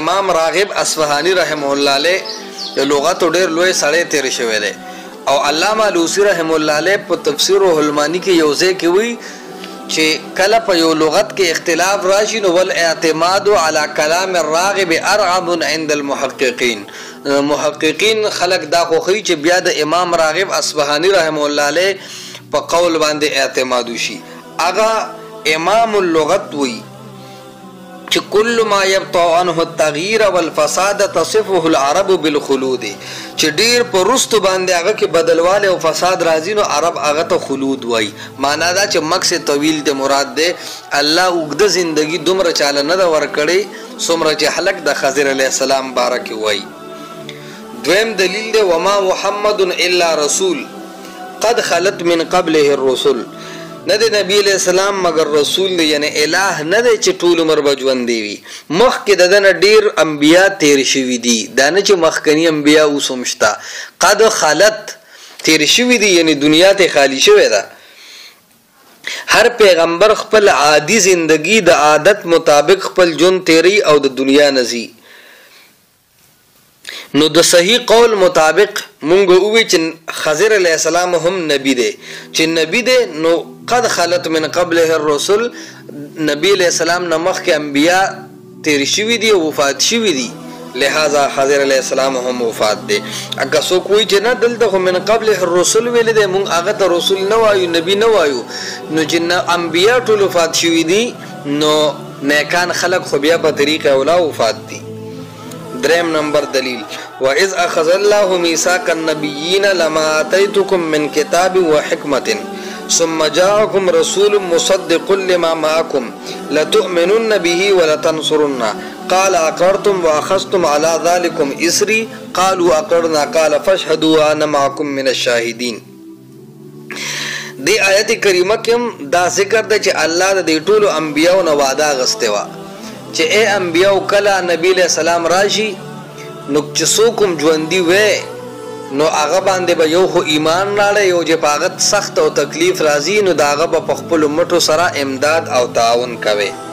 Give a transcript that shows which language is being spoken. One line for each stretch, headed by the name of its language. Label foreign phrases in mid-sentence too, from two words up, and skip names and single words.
Pashto: امام راغب اصفهانی
Arabic: رحمه الله علیه
Pashto: د لغتو ډېر لوی سړی تیر شوی دی او علامه الوسی
Arabic: رحمه الله علیه
Pashto: په تفسیر روح المانی کې یو ځای کې وایي چې کله په یو لغت کې اختلاف راشي نو
Arabic: والاعتماد علی کلام الراغب ارعب عند المحققین.
Pashto: محققین خلق دا خوخی چې بیا د امام راغب اصفهانی
Arabic: رحمه الله علیه
Pashto: په قول باندې اعتماد وشي. اغا امام اللغت وی چې
Arabic: کل ما یبطا عنه التغییر والفساد تصفه العرب بالخلود
Pashto: چې ډیر په رستو باندې هغه کې بدلواله او فساد راځي نو عرب هغه ته خلود وای. معنا دا چې مقصد طویل ته مراد ده. الله وګد زندگی دومره چاله نه دا ورکړي څومره چې خلق د خضر
Arabic: علیه السلام
Pashto: بارک وای. دویم دلیل ده
Arabic: وما محمد الا رسول قد خلت من قبله الرسل.
Pashto: نه د نبی
Arabic: علیہ السلام
Pashto: مگر رسول دی، یعنی الہ نه دی چې ټول عمر به ژوندی وي. مخکې د ده نه ډېر انبیا تیر شوي دي، دا نه چې مخکني انبیا اوس هم شته.
Arabic: قد خلت
Pashto: تیر شوي دي یعنی دنیا ته خالی شوې ده. هر پیغمبر خپل عادي زندگی د عادت مطابق خپل ژوند تیری او د دنیا نزي. نو د صحیح قول مطابق مونږ وی چې خضر
Arabic: علیہ السلام
Pashto: هم نبی دی. چې نبی دی نو
Arabic: قد خلت من قبله الرسل،
Pashto: نبی
Arabic: علیہ السلام
Pashto: نه مخکې انبیا تیر شوي دي او وفات شوي دي، لہذا خضر
Arabic: علیہ السلام
Pashto: هم وفات دی. اګه څوک وایي چې نه دلته خو
Arabic: من قبله الرسل
Pashto: ویل دی، مونږ هغه ته رسول نه وایو نبی نه وایو. نو چې انبیا ټول وفات شوي دي نو نیکان خلق خو بیا په طریق اولا وفات دي. دریم نمبر دلیل
Arabic: وَإِذْ أَخَذَ اللَّهُ مِيثَاقَ النَّبِيِّينَ لَمَا آتَيْتُكُم مِّن كِتَابٍ وَحِكْمَةٍ ثُمَّ جَاءَكُمْ رَسُولٌ مُّصَدِّقٌ لِّمَا مَعَكُمْ لَتُؤْمِنُنَّ بِهِ وَلَتَنصُرُنَّهُ قَالَ أَقْرَرْتُمْ وَأَخَذْتُمْ عَلَىٰ ذَلِكُمْ إِصْرِي قَالُوا أَقْرَرْنَا قَالَ فَاشْهَدُوا وَأَنَا مَعَكُم مِّنَ الشَّاهِدِينَ.
Pashto: دې آیت کریمه کې دا ذکر ده چې الله د دې ټولو انبیاو نه وعده غسته وا چې اے انبیاو کله نبی
Arabic: علیہ السلام
Pashto: راشي نو چې څوک هم ژوندي وي نو هغه باندې به یو خو ایمان راړی، یو چې په هغه سخت او تکلیف راځي نو د هغه به په خپلو مټو سره امداد او تعاون کوي.